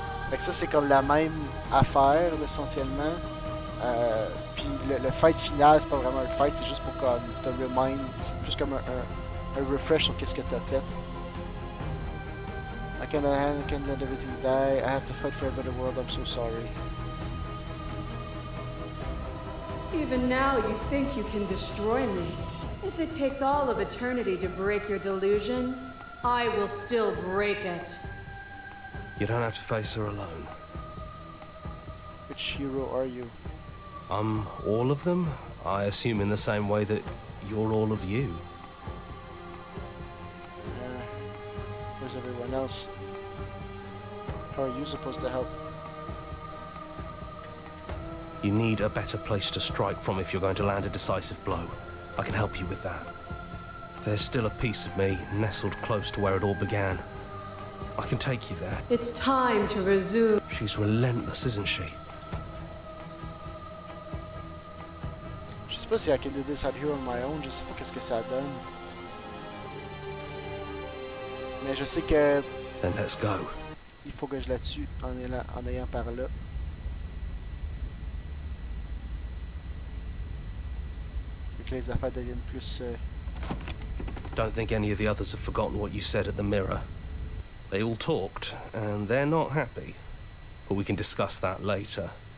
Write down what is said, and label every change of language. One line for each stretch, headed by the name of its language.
French: Fait que ça, c'est comme la même affaire, essentiellement. Puis le fight final, c'est pas vraiment un fight, c'est juste pour comme te remind, c'est plus comme un refresh sur qu'est-ce que t'as fait.
English: I can't let everything die. I have to fight for a better world. I'm so sorry. Even now you think you can destroy me. If it takes all of eternity to break your delusion, I will still break it. You don't have to face her alone. Which hero are you? I'm all of them, I assume in the same way that you're all of you. Where's everyone else? How are you supposed to help? You need a better place to strike from if you're going to land a decisive blow. I can help you with that. There's still a piece of me nestled close to where it all began. I can take you there. It's time to resume. She's relentless, isn't she?
French: Je sais pas si
English: I can do this out here on my own,
French: je sais pas qu'est-ce que ça donne. Mais je sais que
English: Then let's go.
French: il faut que je la tue en ayant par là. Et que les affaires deviennent plus...
English: Don't think any of the others have forgotten what you said at the mirror. They all talked, and they're not happy. But we can discuss that later.